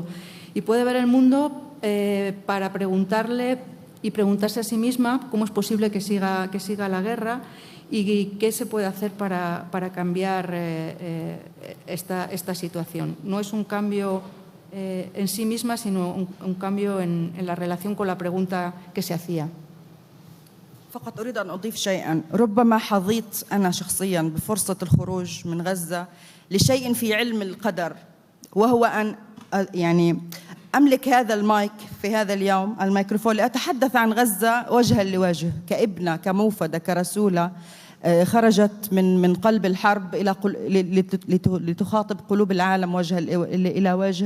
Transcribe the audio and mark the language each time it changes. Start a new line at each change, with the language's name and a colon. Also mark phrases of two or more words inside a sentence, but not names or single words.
Spanish: Y puede ver el mundo para preguntarle y preguntarse a sí misma cómo es posible que siga la guerra y qué se puede hacer para cambiar esta situación. No es un cambio en sí misma, sino un cambio en la relación con la pregunta que se hacía.
Arabic: فقط أريد أن أضيف شيئا. ربما حظيت أنا شخصيا بفرصة الخروج من غزة لشيء في علم القدر، وهو أن يعني أملك هذا المايك في هذا اليوم، الميكروفون، لأتحدث عن غزة وجها لوجه، كابنة، كموفدة، كرسولة خرجت من قلب الحرب لتخاطب قلوب العالم وجها إلى وجه.